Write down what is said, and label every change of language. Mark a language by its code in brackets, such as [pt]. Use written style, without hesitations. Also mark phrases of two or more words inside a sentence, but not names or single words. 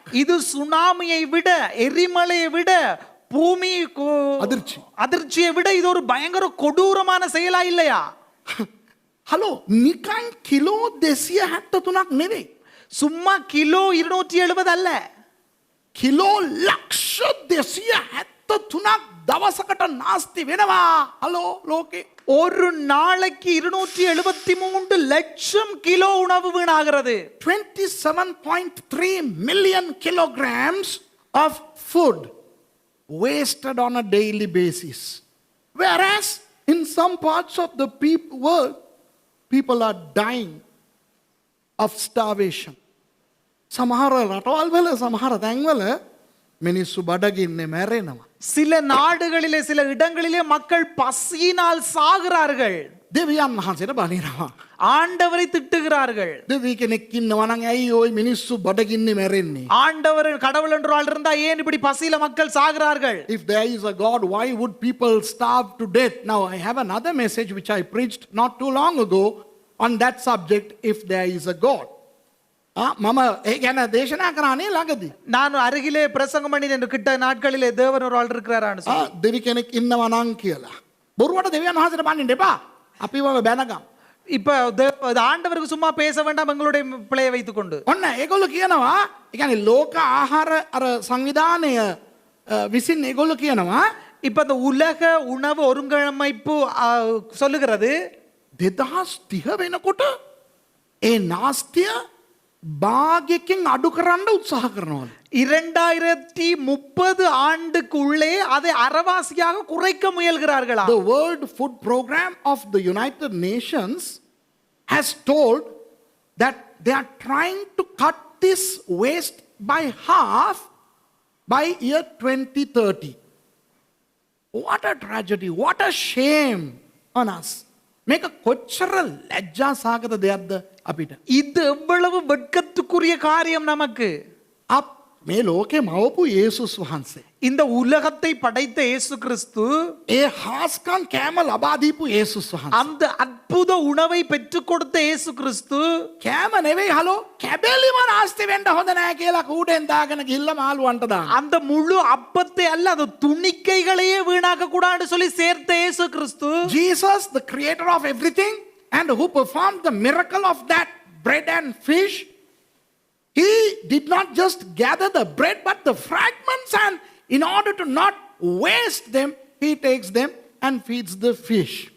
[ta] இது சுனாமியை விட எரிமலையை விட பூமி அதிர்ச்சியை விட இது ஒரு பயங்கர கொடூரமான செயலா இல்லையா [si] ஹலோ නිකන් කිලෝ 273ක් නෙවෙයි [ta] சும்மா கிலோ 270 அல்ல [si] කිලෝ ලක්ෂ 273ක් දවසකට නාස්ති වෙනවා හලෝ ලෝකේ [ta] ஒரு நாளைக்கு 273 லட்சம் கிலோ உணவு வீணாகிறது [en] 27.3 million kilograms of food wasted on a daily basis whereas in some parts of the world people are dying of starvation [si] සමහර රටවල් වල සමහර තැන්වල මිනිස්සු බඩගින්නේ මැරෙනවා [ta] சில நாடுகளிலே சில இடங்களிலே மக்கள் பசியினால் சாகிறார்கள். [si] දෙවියන් වහන්සේට බනිනවා. [ta] ஆண்டவரை திட்டுகிறார்கள். [si] දෙවි කෙනෙක් ඉන්නවා නම් ඇයි ওই මිනිස්සු බඩගින්නේ මැරෙන්නේ? [ta] ஆண்டவர் கடவுள் என்று ஆள் இருந்தா ஏன் இப்படி பசியில மக்கள் சாகிறார்கள்? [en] If there is a God, why would people starve to death? Now I have another message which I preached not too long ago on that subject, if there is a God. [si] මම ඒ ගැන දේශනා කරානේ ළඟදී. [ta] நான் அருகிலே பிரசங்கம் பண்ணி என்று கிட்ட நாட்களிலே தேவன் ஒரு ஆள் இருக்கிறாரான்னு சொல்லி. [si] දෙවි කෙනෙක් ඉන්නවා නම් කියලා. බොරුවට දෙවියන් වහන්සේට බනින්න එපා. අපිව බැනගම්. [ta] இப்ப ஆண்டவருக்கு சும்மா பேச வேண்டாம் எங்களுடைய பிழையை வைத்துக் கொண்டு. [si] ඔන්න ඒගොල්ලෝ කියනවා, ඒ කියන්නේ ලෝක ආහාර අර සංවිධානය විසින් ඒගොල්ලෝ කියනවා [ta] இப்ப இந்த உலக உணவு ஒருங்கமைப்பு சொல்லுகிறது [si] 2030 වෙනකොට ඒ නාස්තිය භාගයකින් අඩු කරන්න උත්සාහ කරනවා. [ta] 2030 ஆண்டுக்குள்ளே அதை அரைவாசியாக குறைக்க முயல்கிறார்களா? [en] The World Food Program of the United Nations has told that they are trying to cut this waste by half by year 2030. What a tragedy, what a shame on us. [si] මේක කොච්චර ලැජ්ජාසහගත දෙයක්ද අපිට. [ta] இது எவ்வளவு வெட்கத்துக்குரிய காரியம் நமக்கு. [si] අප මේ ලෝකේ මවපු යේසුස් වහන්සේ. [ta] இந்த உலகத்தை படைத்த இயேசு கிறிஸ்து, [si] ඒ හාස්කම් කෑම ලබා දීපු යේසුස් වහන්සේ. [ta] அந்த அற்புத உணவை பெற்றுக் கொடுத்த இயேசு கிறிஸ்து [si] කෑම නෙවෙයි හලෝ කැබැලිම නාස්ති වෙන්න හොඳ නැහැ කියලා කූඩෙන් දාගෙන ගිහිල්ලා මාළුවන්ට දාන. [ta] அந்த முழு அப்பத்தை அல்ல அந்த துணிக்கைகளையே வீணாக்க கூடாதுன்னு சொல்லி சேர்த்த இயேசு கிறிஸ்து, [en] Jesus, the creator of everything and who performed the miracle of that bread and fish, he did not just gather the bread but the fragments, and in order to not waste them, he takes them and feeds the fish.